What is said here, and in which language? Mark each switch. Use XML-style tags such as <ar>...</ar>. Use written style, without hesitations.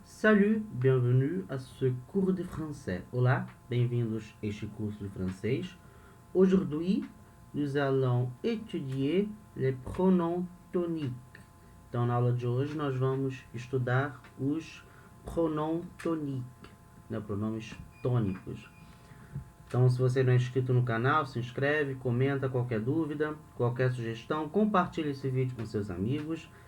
<fr>Salut, bienvenue à ce cours de français.</fr> <pt>Olá, bem-vindos a este curso de francês.</pt> <fr>Aujourd'hui, nous allons étudier les pronoms toniques.</fr> <pt>Então, na aula de hoje, nós vamos estudar os pronoms toniques, né, pronomes tônicos. Então, se você não é inscrito no canal, se inscreve, comenta qualquer dúvida, qualquer sugestão, compartilhe esse vídeo com seus amigos.</pt>